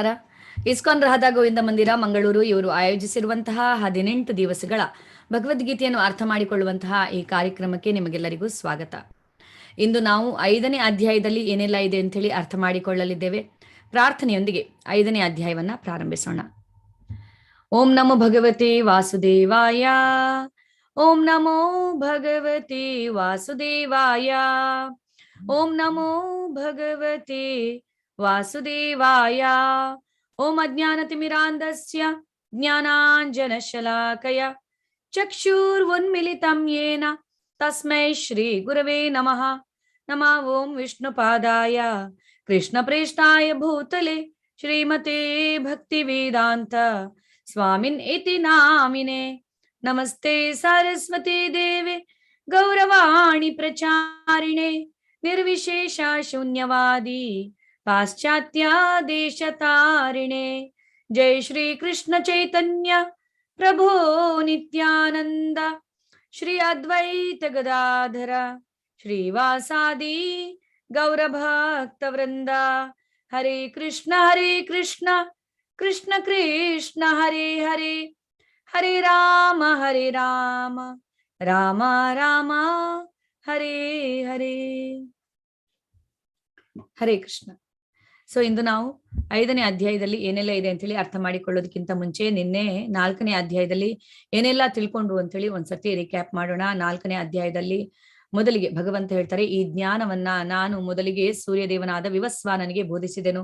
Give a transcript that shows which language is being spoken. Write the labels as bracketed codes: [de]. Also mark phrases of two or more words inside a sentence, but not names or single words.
[kn] ಇಸ್ಕಾನ್ ರಾಧಾ ಗೋವಿಂದ ಮಂದಿರ ಮಂಗಳೂರು ಇವರು ಆಯೋಜಿಸಿರುವಂತಹ 18 ದಿವಸಗಳ ಭಗವದ್ಗೀತೆಯನ್ನು ಅರ್ಥ ಮಾಡಿಕೊಳ್ಳುವಂತಹ ಈ ಕಾರ್ಯಕ್ರಮಕ್ಕೆ ನಿಮಗೆಲ್ಲರಿಗೂ ಸ್ವಾಗತ. ಇಂದು ನಾವು 5ನೇ ಅಧ್ಯಾಯದಲ್ಲಿ ಏನೆಲ್ಲ ಇದೆ ಅಂತೇಳಿ ಅರ್ಥ ಮಾಡಿಕೊಳ್ಳಲಿದ್ದೇವೆ. ಪ್ರಾರ್ಥನೆಯೊಂದಿಗೆ 5ನೇ ಅಧ್ಯಾಯವನ್ನು ಪ್ರಾರಂಭಿಸೋಣ. [sa] ಓಂ ನಮೋ ಭಗವತೆ ವಾಸುದೇವಾಯ. ಓಂ ನಮೋ ಭಗವತೆ ವಾಸುದೇವಾಯ. ಓಂ ನಮೋ ಭಗವತೆ ವಾಸುದೇವಾಯ. ಓಂ ಅಜ್ಞಾನತಿಮಿರಾಂಧಸ್ಯ ಜ್ಞಾನಾಂಜನಶಲಾಕಯ ಚಕ್ಷುರುನ್ಮಿಲಿತಂ ಯೇನ ತಸ್ಮೈ ಶ್ರೀ ಗುರವೇ ನಮಃ. ನಮಃ ಓಂ ವಿಷ್ಣುಪಾದಾಯ ಕೃಷ್ಣಪ್ರೇಷ್ಠಾಯ ಭೂತಲೆ ಶ್ರೀಮತೆ ಭಕ್ತಿವೇದಾಂತ ಸ್ವಾಮಿನ್ ಇತಿ ನಾಮಿನೆ. ನಮಸ್ತೆ ಸರಸ್ವತಿ ದೇವೆ ಗೌರವಾಣಿ ಪ್ರಚಾರಿಣೆ ನಿರ್ವಿಶೇಷ ಶೂನ್ಯವಾದಿ ಪಾಶ್ಚಾತ್ಯ ದೇಶತಾರಿಣೆ. ಜೈ ಶ್ರೀ ಕೃಷ್ಣ ಚೈತನ್ಯ ಪ್ರಭೋ ನಿತ್ಯಾನಂದ ಶ್ರೀ ಅದ್ವೈತ ಗದಾಧರ ಶ್ರೀವಾಸಾದಿ ಗೌರಭಕ್ತ ವೃಂದ. ಹರೇ ಕೃಷ್ಣ ಕೃಷ್ಣ ಕೃಷ್ಣ ಹರೇ ಹರೇ, ಹರೇ ರಾಮ ರಾಮ ರಾಮ ಹರೇ ಹರೇ. ಹರೇ ಕೃಷ್ಣ. [kn] ಸೊ ಇಂದು ನಾವು 5ನೇ ಅಧ್ಯಾಯದಲ್ಲಿ ಏನೆಲ್ಲ ಇದೆ ಅಂತೇಳಿ ಅರ್ಥ ಮಾಡಿಕೊಳ್ಳೋದಕ್ಕಿಂತ ಮುಂಚೆ ನಿನ್ನೆ 4ನೇ ಅಧ್ಯಾಯದಲ್ಲಿ ಏನೆಲ್ಲ ತಿಳ್ಕೊಂಡು ಅಂತೇಳಿ ಒಂದ್ಸತಿ ರಿಕ್ಯಾಪ್ ಮಾಡೋಣ. 4ನೇ ಅಧ್ಯಾಯದಲ್ಲಿ ಮೊದಲಿಗೆ ಭಗವಂತ ಹೇಳ್ತಾರೆ, ಈ ಜ್ಞಾನವನ್ನ ನಾನು ಮೊದಲಿಗೆ ಸೂರ್ಯದೇವನಾದ ವಿವಸ್ವಾನನಿಗೆ ಬೋಧಿಸಿದೆನು.